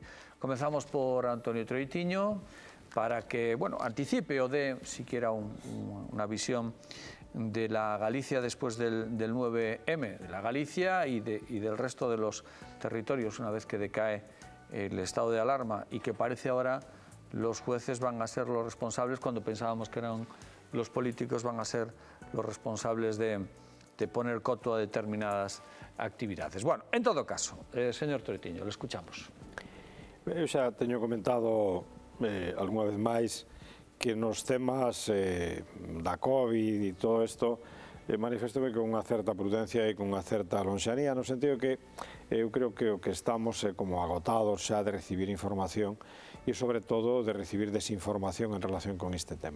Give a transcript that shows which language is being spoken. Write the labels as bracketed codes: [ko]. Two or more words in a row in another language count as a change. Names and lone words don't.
[es] Comenzamos por Antonio Troitiño, para que, bueno, anticipe o dé siquiera una visión de la Galicia después del 9M, de la Galicia y del resto de los territorios, una vez que decae el estado de alarma, y que parece ahora los jueces van a ser los responsables, cuando pensábamos que eran los políticos, van a ser los responsables de poner coto a determinadas actividades. Bueno, en todo caso, señor Troitiño, le escuchamos. [gl] Eu xa teño comentado algunha vez máis que nos temas da COVID e todo isto manifestome con unha certa prudencia e con unha certa lonxanía, no sentido que eu creo que o que estamos como agotados xa de recibir información e sobre todo de recibir desinformación en relación con este tema.